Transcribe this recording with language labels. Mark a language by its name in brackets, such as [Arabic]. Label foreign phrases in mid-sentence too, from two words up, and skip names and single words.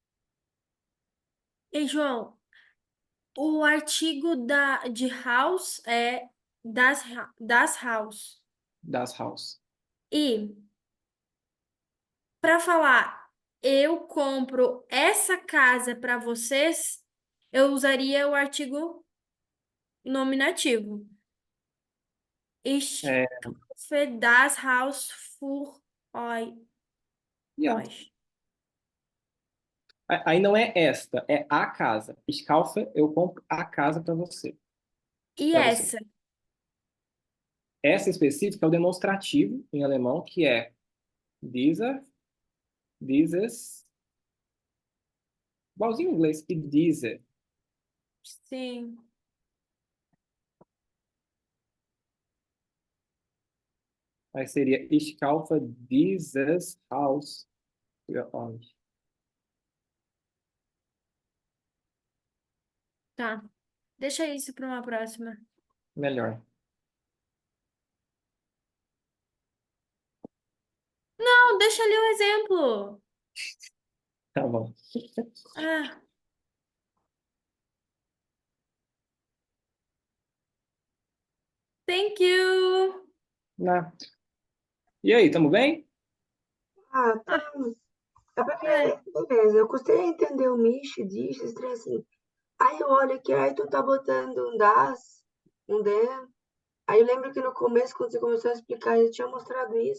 [Portuguese] E, João, o artigo de house é [German] das house. Das house. [Portuguese] E para falar, eu compro essa casa para vocês, eu usaria o artigo nominativo. [German] Ich [Portuguese] É, [German] kaufe das Haus für [Portuguese] yeah. [German] euch. [Portuguese] Aí não é esta, é a casa. [German] Ich kaufe, [Portuguese] eu compro a casa para você. E Para você. essa? Essa específica é o demonstrativo em alemão, que é [German] dieser, dieses, [Portuguese] igualzinho em inglês, e diese. Sim. Aí seria [German] ich kaufe dieses Haus für euch. [Portuguese] Tá. Deixa isso para uma próxima. Melhor. Não, deixa ali o exemplo. Tá bom. [English] Ah, thank you. [Portuguese] Na. E aí, tamo bem? Ah, tá. Ah, É porque, é. beleza, eu custei a entender o Mish disso, esse trem assim. Aí eu olho aqui, aí tu tá botando um das, um den. Aí eu lembro que no começo, quando você começou a explicar, eu tinha mostrado isso.